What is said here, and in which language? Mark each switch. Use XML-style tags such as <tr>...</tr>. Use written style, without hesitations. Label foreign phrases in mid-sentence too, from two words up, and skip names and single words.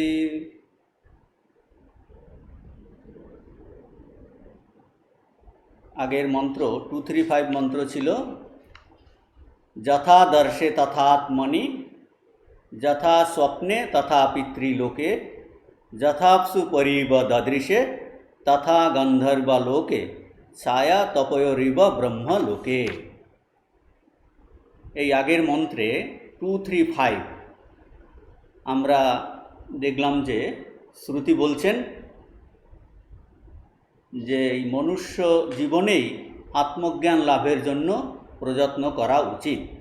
<bn>আগের মন্ত্র 235 মন্ত্র ছিলো</bn> <sa>यथा दर्शे तथात्मनि यथा स्वप्ने तथा पितृलोके यथाप्सु परिव ददृशे तथा गंधर्वलोके छाया तपयोरिव ब्रह्मलोके।</sa> <bn>এই আগের মন্ত্রে 235 আমরা দেখলাম যে শ্রুতি বলছেন যে এই মনুষ্য জীবনেই আত্মজ্ঞান লাভের জন্য প্রযত্ন করা উচিত।</bn>